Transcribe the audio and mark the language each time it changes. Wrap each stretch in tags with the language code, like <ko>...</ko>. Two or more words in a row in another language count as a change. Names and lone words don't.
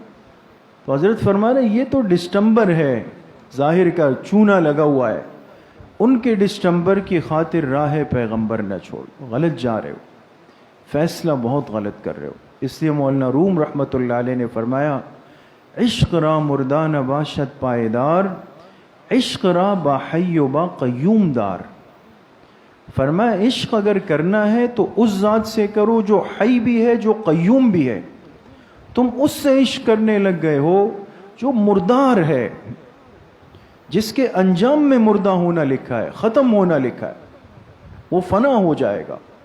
<ur>تو حضرت فرما رہے یہ تو ڈسٹمبر ہے، ظاہر کا چونا لگا ہوا ہے، ان کے ڈسٹمبر کی خاطر راہ پیغمبر نہ چھوڑ. غلط جا رہے ہو، فیصلہ بہت غلط کر رہے ہو. اس لیے مولانا روم رحمۃ اللہ علیہ نے فرمایا</ur> <fa>عشق را مردان باشد پائیدار، عشق را با حی و با قیوم دار.</fa> <ur>فرمایا عشق اگر کرنا ہے تو اس ذات سے کرو جو حی بھی ہے، جو قیوم بھی ہے. تم اس سے عشق کرنے لگ گئے ہو جو مردار ہے، جس کے انجام میں مردہ ہونا لکھا ہے، ختم ہونا لکھا ہے، وہ فنا ہو جائے گا.</ur>